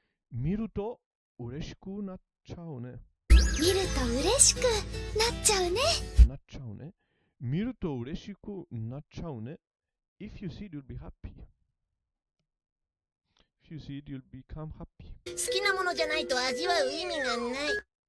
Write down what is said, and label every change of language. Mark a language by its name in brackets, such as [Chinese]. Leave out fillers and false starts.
[Japanese] 見ると嬉しくなっちゃうね。見ると嬉しくなっちゃうね。なっちゃうね。見ると嬉しくなっちゃうね。 [English] If you see it, you'll be happy. If you see it, you'll become happy. [Japanese] 好きなものじゃないと味わう意味がない。